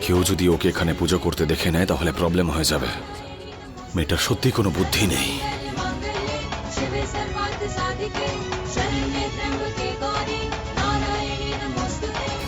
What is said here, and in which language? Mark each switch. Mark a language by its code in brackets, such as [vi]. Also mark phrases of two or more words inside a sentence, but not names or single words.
[bn] কেউ যদি ওকে এখানে পুজো করতে দেখে নেয় তাহলে প্রবলেম হয়ে যাবে। মেয়েটার সত্যি কোনো বুদ্ধি নেই। [sa] मांगल्ये शिवे सर्वार्थ साधिके शरण्ये त्र्यंबके गौरी नारायणी नमोस्तुते।